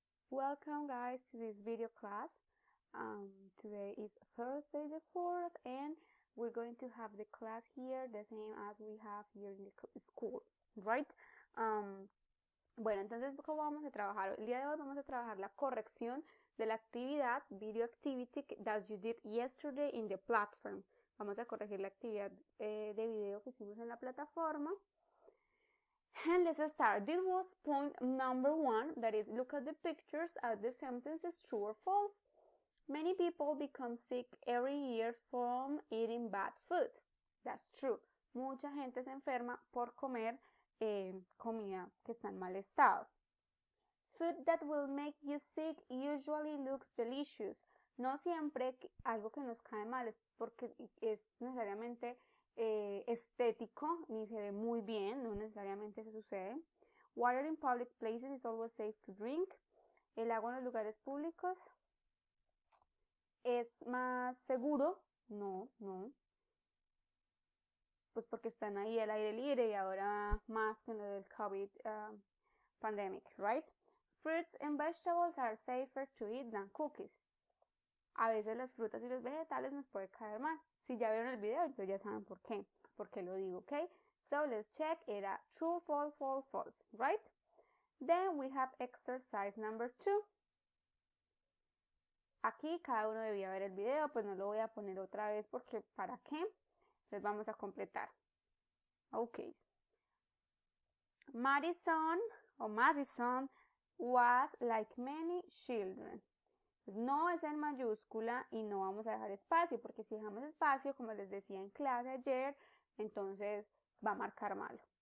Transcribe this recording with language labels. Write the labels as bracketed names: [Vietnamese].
[English] Welcome guys to this video class. Today is Thursday the 4th and we're going to have the class here the same as we have here in the school, right? [Spanish] Bueno, entonces, ¿cómo vamos a trabajar? El día de hoy vamos a trabajar la corrección de la actividad, [English] video activity that you did yesterday in the platform. [Spanish] Vamos a corregir la actividad de video que hicimos en la plataforma. [English] And let's start. This was point number 1, that is, look at the pictures at the sentences true or false. Many people become sick every year from eating bad food. That's true. [Spanish] Mucha gente se enferma por comer comida que está en mal estado. [English] Food that will make you sick usually looks delicious. [Spanish] No siempre algo que nos cae mal es porque es necesariamente estético, ni se ve muy bien, no necesariamente eso sucede. [English] Water in public places is always safe to drink. [Spanish] El agua en los lugares públicos es más seguro. No. Pues porque están ahí al aire libre y ahora más con lo del COVID [English] pandemic, right? Fruits and vegetables are safer to eat than cookies. [Spanish] A veces las frutas y los vegetales nos puede caer mal. Si ya vieron el video, entonces ya saben por qué lo digo, ¿ok? [English] So let's check. [Spanish] Era [English] true, false, false, false, right? Then we have exercise number 2. [Spanish] Aquí cada uno debía ver el video, pues no lo voy a poner otra vez porque ¿para qué? Entonces vamos a completar. Ok. [English] Madison was like many children. [Spanish] No es en mayúscula y no vamos a dejar espacio, porque si dejamos espacio, como les decía en clase ayer, entonces va a marcar malo.